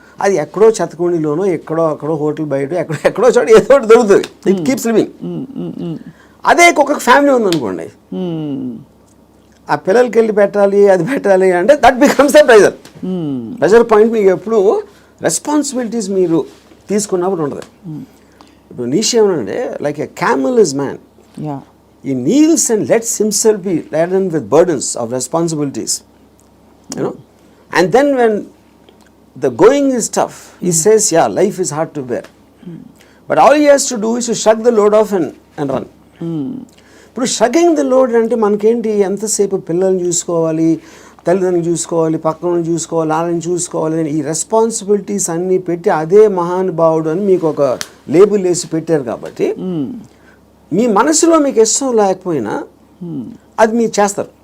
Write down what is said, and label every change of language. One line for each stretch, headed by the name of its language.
Telugu: అది ఎక్కడో చెత్తకుండిలోనో, అక్కడో హోటల్ బయట, ఎక్కడో చోట ఏదో ఒకటి దొరుకుతుంది.
English: It keeps living.
Telugu: అదే కుక్కకి ఫ్యామిలీ ఉందనుకోండి, ఆ పిల్లలకి వెళ్ళి పెట్టాలి, అది పెట్టాలి అంటే
English: That becomes the pressure point.
Telugu: మీకు ఎప్పుడు రెస్పాన్సిబిలిటీస్ మీరు తీసుకున్నప్పుడు ఉండదు. ఇప్పుడు నీష్ ఏమనంటే,
English: Like a camel is man, he kneels and lets himself be laden with burdens of responsibilities, you know. And then when the going is tough, he says, yeah, life is hard to bear. But all he has to do is to shrug the load off and run.
Telugu: ఇప్పుడు
English: shrugging the load
Telugu: అంటే మనకేంటి, ఎంతసేపు పిల్లల్ని చూసుకోవాలి, తల్లిదండ్రులు చూసుకోవాలి, పక్కన చూసుకోవాలి, వాళ్ళని చూసుకోవాలి, ఈ రెస్పాన్సిబిలిటీస్ అన్నీ పెట్టి అదే మహానుభావుడు అని మీకు ఒక లేబుల్ వేసి పెట్టారు. కాబట్టి మీ మనసులో మీకు ఇష్టం లేకపోయినా అది మీరు చేస్తారు.